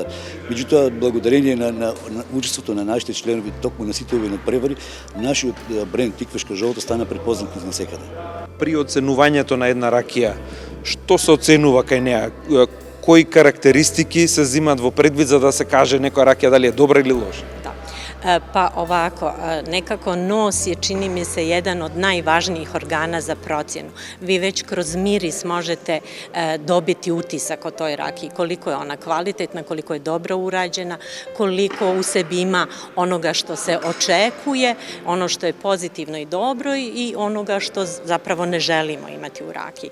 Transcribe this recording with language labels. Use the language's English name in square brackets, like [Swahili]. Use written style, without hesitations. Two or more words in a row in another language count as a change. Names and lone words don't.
[Macedonian] Меѓутоа, благодарение на учеството на нашите членови, токму на сите овие надпревари, нашиот бренд тиквешка жолта стана препознат навсекаде. При оценувањето на една ракија, што се оценува кај неа? Кои карактеристики се земат во предвид за да се каже некоја ракија дали е добра или лоша? [Bosnian] Pa ovako, nekako nos je, čini mi se, jedan od najvažnijih organa za procjenu. Vi već kroz miris možete dobiti utisak o toj rakiji, koliko je ona kvalitetna, koliko je dobro urađena, koliko u sebi ima onoga što se očekuje, ono što je pozitivno i dobro i onoga što zapravo ne želimo imati u rakiji.